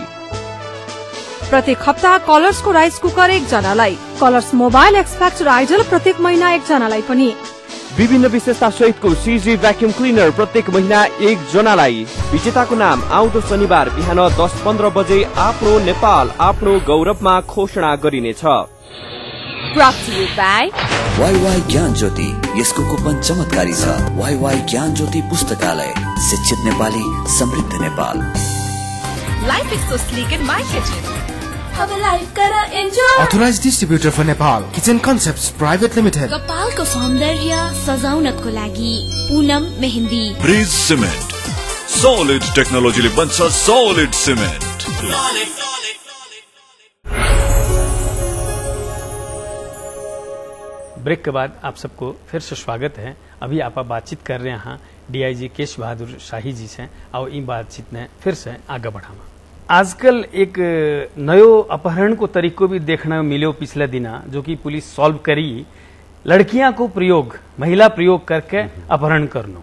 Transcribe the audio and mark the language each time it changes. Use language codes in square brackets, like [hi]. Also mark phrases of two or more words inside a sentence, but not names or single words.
[ne] प्रत्येक हप्ता कलर्सको [en] rice cooker [ne] 1 जनालाई। कलर्स मोबाइल एक्सफैक्टर आइडल प्रत्येक महिना 1 जनालाई पनि। विभिन्न विशेषता सहितको CG [en] vacuum cleaner [ne] प्रत्येक महिना 1 जनालाई। विजेताको नाम आउँदो शनिबार बिहान 10:15 बजे आफ्नो नेपाल आफ्नो गौरवमा घोषणा गरिनेछ। [en] Brought to you by [ne] वाईवाई ज्ञान ज्योति, यसको कुपन चमत्कारी छ। वाईवाई ज्ञान ज्योति पुस्तकालय, शिक्षित नेपाली, समृद्ध नेपाल। [en] Life is so sleek in my kitchen. [hi] अब लाइफ कर एन्जॉय। [en] Authorized distributor for Nepal, Kitchen Concepts Private Limited. [ne] कपालको सौन्दर्य सजाउनको लागि पूनम मेहन्दी। ब्रिज सिमेन्ट, [en] solid technologyले [ne] बन्छ [en] solid cement. [hi] ब्रेक के बाद आप सबको फिर से स्वागत है। अभी आप बातचीत कर रहे हैं DIG केश बहादुर शाही जी से, और इन बातचीत में फिर से आगे बढ़ावा। [rwr] आजकल एक नयो अपहरण को तरीको भी देखने मिलो पिछले दिना, जो कि पुलिस सॉल्व करी, लड़कियां को प्रयोग, महिला प्रयोग करके अपहरण करना।